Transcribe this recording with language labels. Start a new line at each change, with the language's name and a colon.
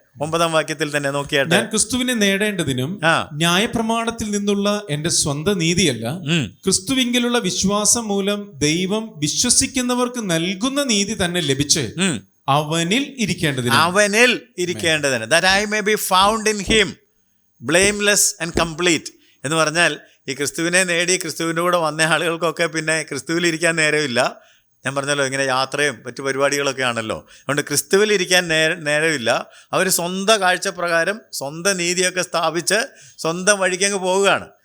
Malayalam: 9-ാം വാക്യത്തിൽ തന്നെ നോക്കിയാട്ടെ, ഞാൻ ക്രിസ്തുവിനെ നേടേണ്ടതിനും ന്യായപ്രമാണത്തിൽ നിന്നുള്ള എന്റെ സ്വന്തം നീതിയല്ല, ക്രിസ്തുവിങ്കിലുള്ള വിശ്വാസം മൂലം ദൈവം വിശ്വസിക്കുന്നവർക്ക് നൽകുന്ന നീതി തന്നെ ലഭിച്ച് അവനിൽ ഇരിക്കേണ്ടതിന്.
English: that I may be found in him blameless and complete.
Malayalam: എന്ന് പറഞ്ഞാൽ ഈ ക്രിസ്തുവിനെ നേടി ക്രിസ്തുവിൻ്റെ കൂടെ വന്ന ആളുകൾക്കൊക്കെ പിന്നെ ക്രിസ്തുവിൽ ഇരിക്കാൻ നേരമില്ല. ഞാൻ പറഞ്ഞല്ലോ, ഇങ്ങനെ യാത്രയും മറ്റു പരിപാടികളൊക്കെ ആണല്ലോ. അതുകൊണ്ട് ക്രിസ്തുവിൽ ഇരിക്കാൻ നേരമില്ല. അവർ സ്വന്തം കാഴ്ചപ്രകാരം സ്വന്തം നീതിയൊക്കെ സ്ഥാപിച്ച് സ്വന്തം വഴിക്കങ്ങ് പോവുകയാണ്.